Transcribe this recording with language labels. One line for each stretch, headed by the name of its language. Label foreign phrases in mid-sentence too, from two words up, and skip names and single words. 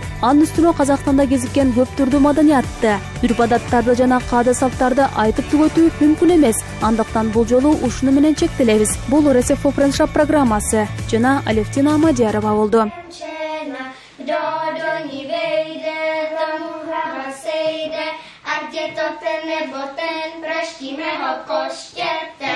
Kyrgyz: Анын үстүнө Казакстанда кезиккен көп түрдүү маданиятты, үрп-адаттарды жана каада салттарды айтып түгөтүү мүмкүн эмес. Андыктан бул жолу ушуну менен чектелебиз. Бул Рецепт Френшап программасы жана Алевтина Амадиярова болду.
Czech: ať je to ten nebo ten, praštíme ho koště.